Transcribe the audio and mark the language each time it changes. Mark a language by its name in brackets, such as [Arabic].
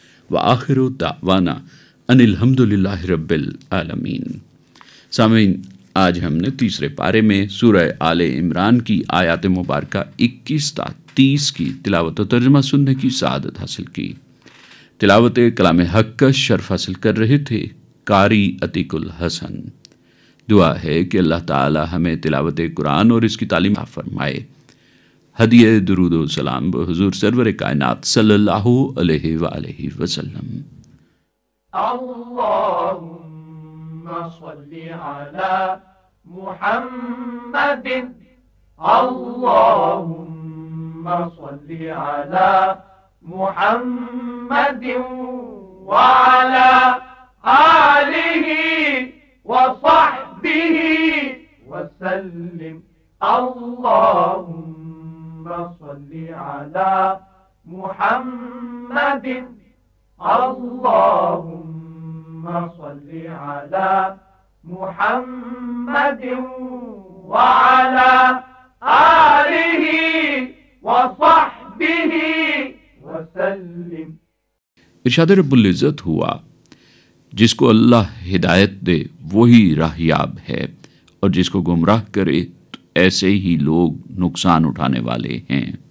[Arabic] وآخر دعوانا ان الحمد للہ رب العالمین۔ [Urdu] سامعین، آج ہم نے تیسرے پارے میں سورہ آل عمران کی آیات مبارکہ 21 تا 30 کی تلاوت و ترجمہ سننے کی سعادت حاصل کی۔ تلاوت کلام حق کا شرف حاصل کر رہے تھے قاری عتیق الحسن۔ دعا ہے کہ اللہ تعالی ہمیں تلاوت قرآن اور اس کی تعلیم عطا فرمائے۔ ہدیہ درود و سلام بحضور سرور کائنات صلی اللہ علیہ وآلہ وسلم۔ [Arabic] اللهم صل على محمد اللهم صل على محمد وعلى آله وصحبه وسلم اللهم صل على محمد اللهم صل على محمد وعلى آله وصحبه وسلم۔ [Urdu] ارشاد رب العزت ہوا، جس کو اللہ ہدایت دے وہی راہیاب ہے، اور جس کو گمراہ کرے تو ایسے ہی لوگ نقصان اٹھانے والے ہیں۔